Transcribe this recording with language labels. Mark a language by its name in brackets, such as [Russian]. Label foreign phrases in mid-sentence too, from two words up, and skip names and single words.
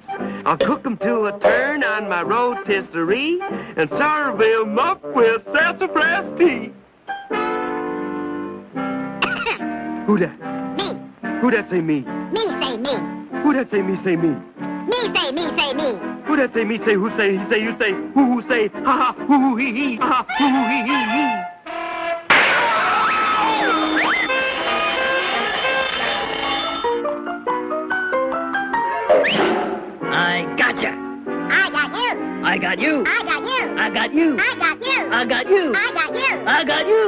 [English] I'll cook 'em to a turn on my rotisserie and serve 'em up with sassafras tea. Who that? Me. Who that say me? Me say me. Who that say me say me? Me say me say me. Who that say? Me say, who say, he say, you say, who say, ha ha, hoo hee hee, ha ha, hoo hee hee. I gotcha. I got you. I got you. I got you. I got you. I got you. I got you. I got you. I got you.